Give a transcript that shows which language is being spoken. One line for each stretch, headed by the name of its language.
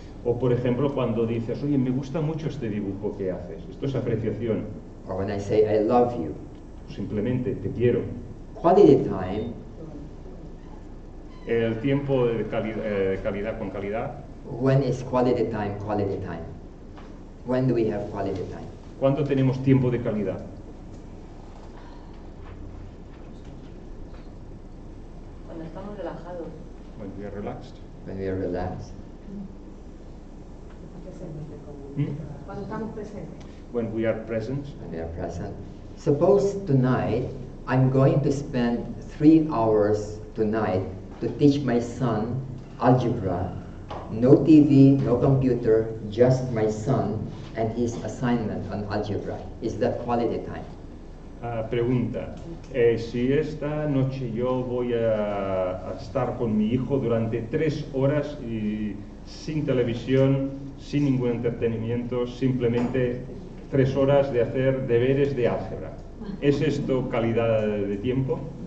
Spanish: O por ejemplo, cuando dices, oye, me gusta mucho este dibujo que haces, esto es apreciación.
English: Or when I say, I love you.
Spanish: Simplemente, te quiero.
English: Quality time.
Spanish: El tiempo de calidad con calidad.
English: When is quality time quality time? When do we have quality time?
Spanish: ¿Cuándo tenemos tiempo de calidad? Cuando estamos relajados.
English: When we are relaxed. When we are relaxed.
Spanish: Cuando estamos presentes.
English: When we are present. When we are present. Suppose tonight I'm going to spend 3 hours tonight to teach my son algebra. No TV, no computer, just my son and his assignment on algebra. Is that quality time?
Spanish: Pregunta, si esta noche yo voy a estar con mi hijo durante 3 horas y sin televisión, sin ningún entretenimiento, simplemente 3 horas de hacer deberes de álgebra, ¿es esto calidad de tiempo?